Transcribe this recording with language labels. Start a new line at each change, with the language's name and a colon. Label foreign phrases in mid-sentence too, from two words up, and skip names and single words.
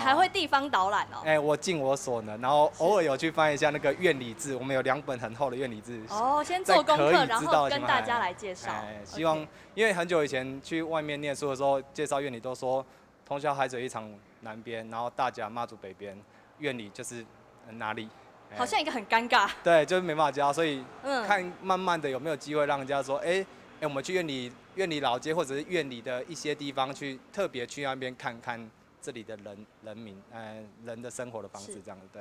Chinese: 你還會地方導覽哦？我盡我所能，然後偶爾有去翻一下那個苑裡志，我們有2本很厚的苑裡志。哦，先做功課，然後跟大家來介紹。希望，因為很久以前去外面念書的時候，介紹苑裡都說，通霄海水浴場南邊，然後大甲媽祖北邊，苑裡就是哪裡？好像一个很尴尬。对，就是没办法教，所以嗯看慢慢的有没有机会让人家说，我们去院里老街或者是院里的一些地方去特别去那边看看这里的人的生活的方式这样子，对。